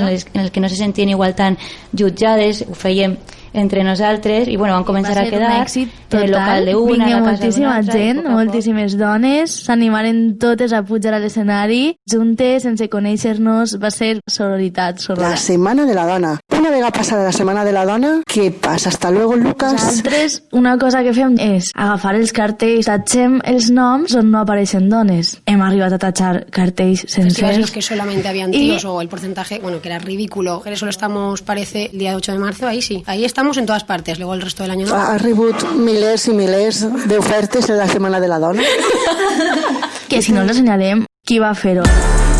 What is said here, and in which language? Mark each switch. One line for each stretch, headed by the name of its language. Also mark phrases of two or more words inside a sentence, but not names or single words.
Catalan: Un espai en el que no se sentien igual tan jutjades, ho fèiem entre nosaltres i bueno, van començar a quedar en el local d'una, a la casa d'una altra. Gent, moltíssimes dones, s'animaren totes a pujar a l'escenari, juntes, sense conèixer-nos, va ser sororitat. La Setmana de la Dona. Una vegada passada la Setmana de la Dona, què passa?
Spanish: Hasta luego, Lucas.
Catalan: Nosaltres, una cosa que fem és agafar els cartells, tatxem els noms on no apareixen dones. Hem arribat a tatxar cartells sencers.
Spanish: En los que solamente habían tíos o el porcentaje, bueno, que era ridículo, que solo estamos, parece, el día 8 de marzo, ahí sí. Ahí estamos en todas partes, luego el resto del año no.
Catalan: Ha rebut milers i milers d'ofertes en la Setmana de la Dona. Que si no les assenyalem, qui va fer-ho?